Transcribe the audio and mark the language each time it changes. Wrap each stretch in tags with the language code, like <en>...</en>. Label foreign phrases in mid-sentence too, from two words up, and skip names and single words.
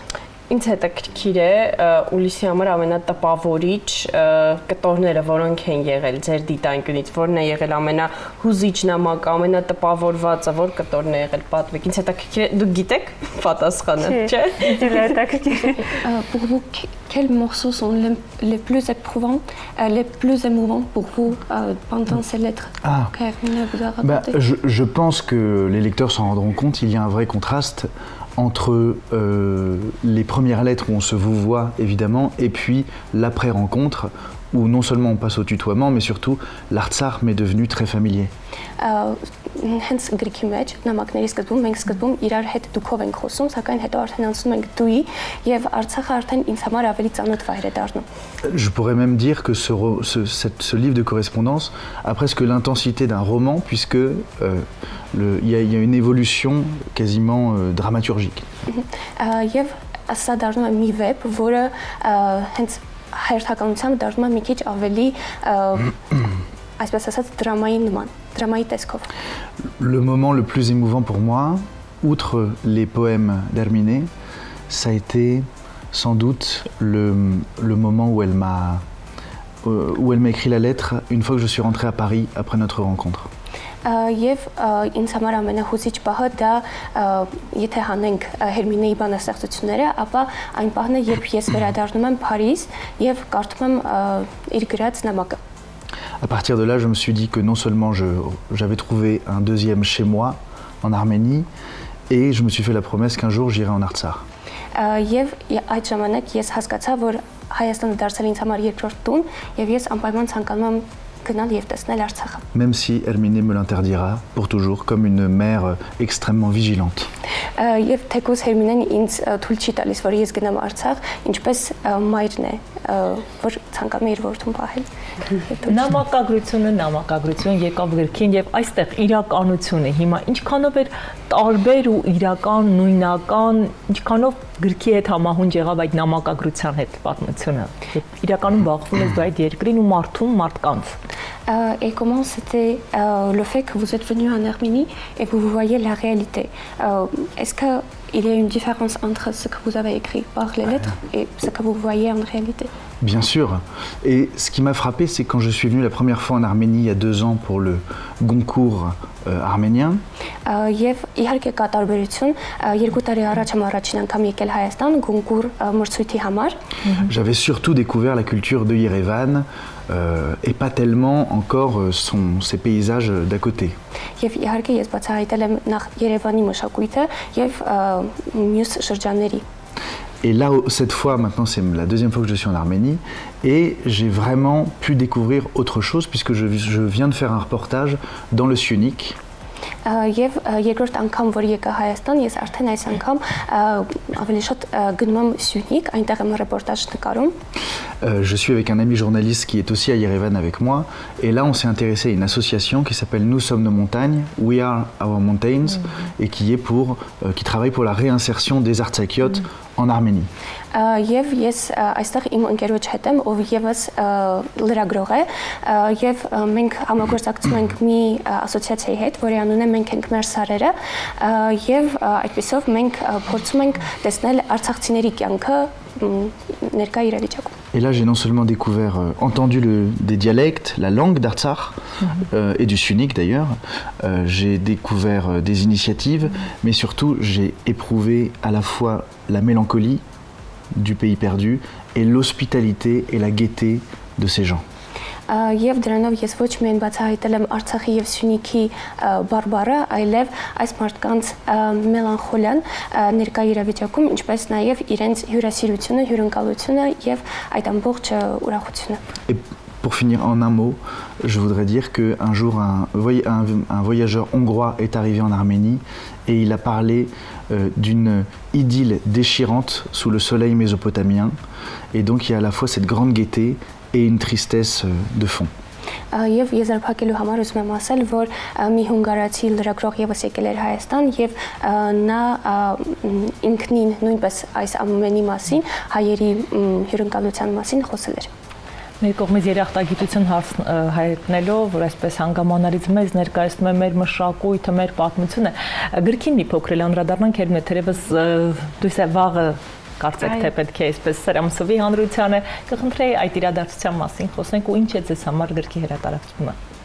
<hy>Ինձ հետաքրքիր է Ուլիսի համար ամենատպավորիչ կտորները, որոնք են եղել ձեր դիտանկյունից, որն է եղել ամենահուզիչ նամակը, ամենատպավորվածը, որ կտորն է եղել պատվեք։ Ինձ հետաքրքիր է, դուք գիտեք պատասխանը, չէ՞։ Դու հետաքրքիր։</hy> <fr>Pour vous, quels morceaux sont les plus éprouvants, les plus émouvants pour vous pendant ces lettres que Hermine vous a racontées? Je pense que les lecteurs s'en rendront compte, il y a un vrai contraste entre les premières lettres où on se vouvoie évidemment et puis l'après-rencontre où non seulement on passe au tutoiement mais surtout l'Artsakh m'est devenu très familier.</fr> <hy>Հենց գրքի մեջ նամակների սկզբում մենք սկզբում իրար հետ դուքով ենք խոսում, սակայն հետո արդեն անցնում ենք դուի եւ Արցախը արդեն ինձ համար ավելի ծանոթ վայր է դառնում։</hy> <fr>Je pourrais même dire que ce livre de correspondance a presque l'intensité d'un roman puisque il y a une évolution quasiment dramaturgique.</fr> <hy>Եվ սա դառնում է մի վեպ, որը հենց հայրենիքությամբ դառնում է մի քիչ ավելի այսպես ասած դրամայի նման, դրամայի տեսքով։</hy> <fr>Le moment le plus émouvant pour moi, outre les poèmes d'Herminé, ça a été sans doute le moment où elle m'a écrit la lettre une fois que je suis rentré à Paris après notre rencontre.</fr> <hy>Եվ ինձ համար ամենահուզիչ պահը դա եթե հանենք Հերմինեի բանաստեղծությունները, ապա այն պահն է, երբ ես վերադառնում եմ Փարիզ եւ կարդում եմ իր գրած նամակը։</hy> <fr>À partir de là, je me suis dit que non seulement j'avais trouvé un deuxième chez moi en Arménie, et je me suis fait la promesse qu'un jour j'irai en Artsakh.</fr> <hy>Եվ այդ ժամանակ ես հասկացա, որ Հայաստանը դարձել ինձ համար երկրորդ տուն, եւ ես անպայման ցանկանում եմ գնալ եւ տեսնել Արցախը։</hy> <fr>Même si Herminé me l'interdira pour toujours, comme une mère extrêmement vigilante.</fr> <hy>Եվ թեկուզ Հերմինեն ինձ թույլ չի տալիս, որ ես գնամ Արցախ, ինչպես մայրն է, որ ցանկանում է իր որդուն պահել։ Նամակագրություն եկավ գրքին եւ այստեղ իրականությունը հիմա ինչքանով էր տարբեր ու իրական, նույնական, ինչքանով գրքի հետ համահունչ եղավ այդ նամակագրության հետ պատմությունը։ Իրականում բախվում ես դու այդ երկրին ու մարդկանց։</hy> <fr>Et comment c'était le fait que vous êtes venu en Arménie et vous voyez la réalité? Est-ce qu'il y a une différence entre ce que vous avez écrit par les lettres et ce que vous voyez en réalité? Bien sûr. Et ce qui m'a frappé, c'est quand je suis venu la première fois en Arménie il y a 2 ans pour le Goncourt arménien.</fr> <hy>Եվ իհարկե կա տարբերություն 2 տարի առաջ եմ առաջին անգամ եկել Հայաստան Գոնկուր մրցույթի համար</hy> <fr>J'avais surtout découvert la culture de Yerevan et pas tellement encore ses paysages d'à côté.</fr> <hy>Եվ իհարկե ես բացահայտել եմ նախ Երևանի մշակույթը եւ մյուս շրջանների</hy> <fr>Et là, cette fois, maintenant, c'est la 2e fois que je suis en Arménie et j'ai vraiment pu découvrir autre chose puisque je viens de faire un reportage dans le Syunik.</fr> <hy>Եվ երկրորդ անգամ որ եկա Հայաստան, ես արդեն այս անգամ ավելի շատ գնում եմ Սյունիք, այնտեղ եմ ռեպորտաժ նկարում</hy> <fr>Je suis avec un ami journaliste qui est aussi à Yerevan avec moi et là on s'est intéressé à une association qui s'appelle Nous sommes nos montagnes, We are our mountains et qui travaille pour la réinsertion des artsakiotes en Arménie.</fr> <hy>Եվ ես այստեղ իմ ընկերոջ հետ եմ, ով եւս լրագրող է, եւ մենք համագործակցում ենք մի ասոցիացիայի հետ, որի անունը մենք ենք մեր սարերը, եւ այդպեսով մենք փորձում ենք տեսնել արցախցիների կյանքը ներկա իրավիճակում.</hy> <fr>Et là j'ai non seulement entendu des dialectes, la langue d'Artsakh et du Syunik d'ailleurs, j'ai découvert des initiatives, mais surtout j'ai éprouvé à la fois la mélancolie du pays perdu et l'hospitalité et la gaieté de ces gens.</fr> <hy>Եվ դրանով ես ոչ միայն բացահայտել եմ Արցախի եւ Սյունիքի բարբառը, այլև այս մարդկանց մելանխոլիան ներկա իրավիճակում, ինչպես նաեւ իրենց հյուրասիրությունը, հյուրընկալությունը եւ այդ ամբողջ ուրախությունը.</hy> <fr>Et pour finir en un mot, je voudrais dire qu'un jour un voyageur hongrois est arrivé en Arménie et il a parlé d'une idylle déchirante sous le soleil mésopotamien et donc il y a à la fois cette grande gaieté et une tristesse de fond.</fr> <hy>Եվ եզրափակելու համար ուզում եմ ասել, որ մի հունգարացի լրագրող եւս եկել էր Հայաստան եւ նա ինքնին նույնպես այս ամենի մասին, հայերի հյուրընկալության մասին խոսել էր. Մեր կողմից երախտագիտություն հայտնելով, որ այսպես հանգամանալից մեզ ներկայացնում է մեր մշակույթը, մեր պատմությունը, գրքին մի փոքր անդրադառնանք երբ թերևս դույս է վաղը կարծեք թե պետք է այսպես Սերամսովի հանրությանը կխնդրեի այդ իրադարձության մասին խոսենք ու ինչ է ձեզ համար գրքի հրատարակությունը։</hy>